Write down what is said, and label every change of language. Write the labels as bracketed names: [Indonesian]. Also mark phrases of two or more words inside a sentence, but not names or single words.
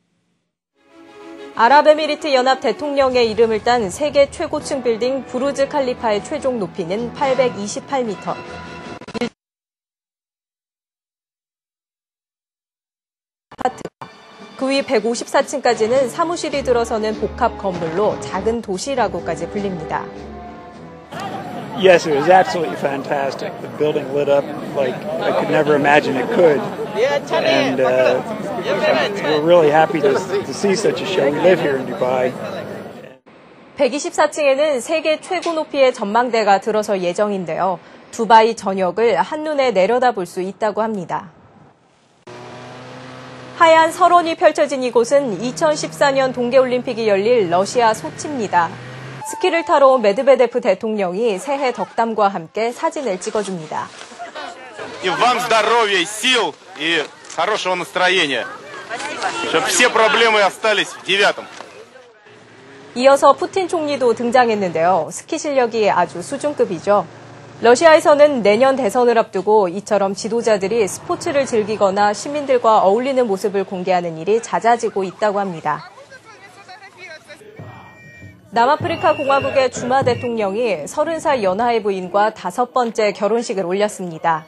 [Korean] 아랍에미리트 연합 대통령의 이름을 딴 세계 최고층 빌딩 부르즈 칼리파의 최종 높이는 828m. 그 위 154층까지는 사무실이 들어서는 복합 건물로 작은 도시라고까지 불립니다. [English] Yes, it was absolutely fantastic. The building lit up like I could never imagine it could. And we're really happy to see such a show. We live here in Dubai. [Korean] 124층에는 세계 최고 높이의 전망대가 들어설 예정인데요. 두바이 전역을 한눈에 내려다볼 수 있다고 합니다. 하얀 설원이 펼쳐진 이곳은 2014년 동계올림픽이 열릴 러시아 소치입니다. 스키를 타러 온 메드베데프 대통령이 새해 덕담과 함께 사진을 찍어줍니다. [Russian] И вам здоровья, сил и хорошего настроения. Чтобы все проблемы остались в 9-м. [Korean] 이어서 푸틴 총리도 등장했는데요. 스키 실력이 아주 수준급이죠. 러시아에서는 내년 대선을 앞두고 이처럼 지도자들이 스포츠를 즐기거나 시민들과 어울리는 모습을 공개하는 일이 잦아지고 있다고 합니다. 남아프리카 공화국의 주마 대통령이 30살 연하의 부인과 5번째 결혼식을 올렸습니다.